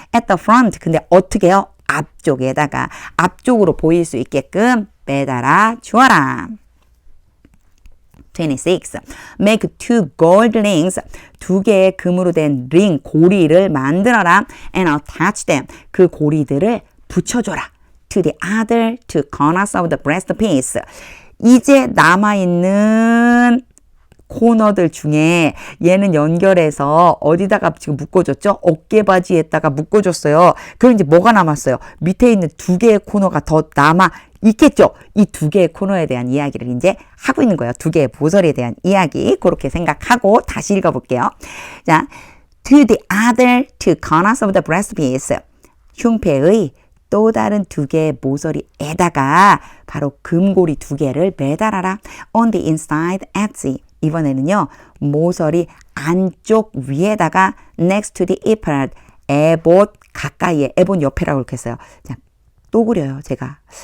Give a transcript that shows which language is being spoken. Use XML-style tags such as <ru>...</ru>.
<en>At the front.</en> <ko>근데 어떻게 해요? 앞쪽에다가. 앞쪽으로 보일 수 있게끔 매달아 주어라.</ko> <en>26. Make 2 gold rings.</en> <ko>2개의 금으로 된 링, 고리를 만들어라.</ko> <en>And attach them.</en> <ko>그 고리들을 붙여줘라.</ko> <en>To the other 2 corners of the breastpiece.</en> <ko>이제 남아있는 코너들 중에 얘는 연결해서 어디다가 지금 묶어줬죠? 어깨바지에다가 묶어줬어요. 그럼 이제 뭐가 남았어요? 밑에 있는 2개의 코너가 더 남아 있겠죠? 이 2개의 코너에 대한 이야기를 이제 하고 있는 거예요. 2개의 모서리에 대한 이야기. 그렇게 생각하고 다시 읽어볼게요. 자,</ko> <en>to the other two corners of the breastpiece.</en> <ko>흉패의 또 다른 두 개의 모서리에다가 바로 금고리 두 개를 매달아라.</ko> <en>On the inside edge.</en> <ko>이번에는요, 모서리 안쪽 위에다가</ko> <en>next to the ephod.</en> <ko>에봇 가까이에, 에봇 옆에라고 이렇게 했어요. 자, 또 그려요, 제가.</ko>